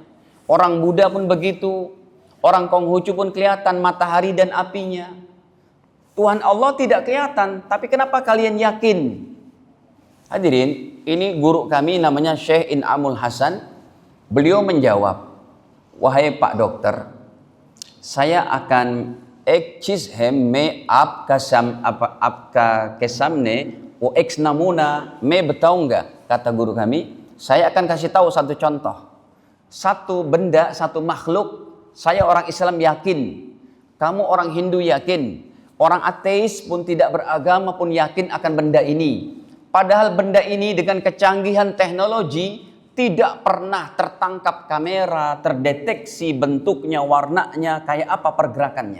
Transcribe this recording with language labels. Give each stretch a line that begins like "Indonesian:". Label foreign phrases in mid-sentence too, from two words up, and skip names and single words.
Indonesian: Orang Buddha pun begitu. Orang Konghucu pun kelihatan matahari dan apinya. Tuhan Allah tidak kelihatan, tapi kenapa kalian yakin? Hadirin, ini guru kami namanya Syekh In'amul Hasan. Beliau menjawab, wahai Pak Dokter, saya akan
Hindi: एक चीज़ है मैं आपका के सामने वो एक नमूना मैं बताऊंगा.
Indonesian: Kata guru kami, saya akan kasih tahu satu contoh. satu benda, satu makhluk, saya orang Islam yakin, kamu orang Hindu yakin, orang ateis pun tidak beragama pun yakin akan benda ini. Padahal benda ini dengan kecanggihan teknologi tidak pernah tertangkap kamera, terdeteksi bentuknya, warnanya, kayak apa pergerakannya.